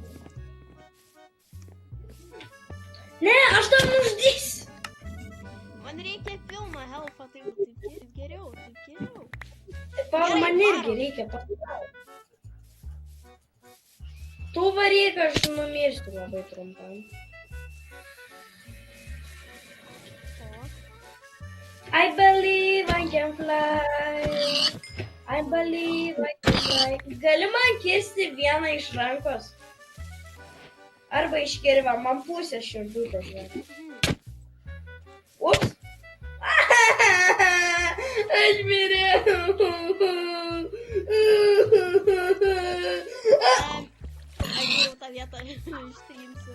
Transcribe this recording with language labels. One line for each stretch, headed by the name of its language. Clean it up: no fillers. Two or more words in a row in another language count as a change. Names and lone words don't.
Lithuanian: Ne, aš tam nuždysiu. Man reikia pilno health'o, taip geriau. Taip, man irgi reikia pasaulio. Tu varyk, aš numirsiu labai trumpam.
English: I believe I can fly. I believe I can fly.
Lithuanian: Gali man kirsti vieną iš rankos? Arba iš kirvio, man pusę širdutės. Ups. Aš mirėjau. Aš jau tą vietą ištrinsiu.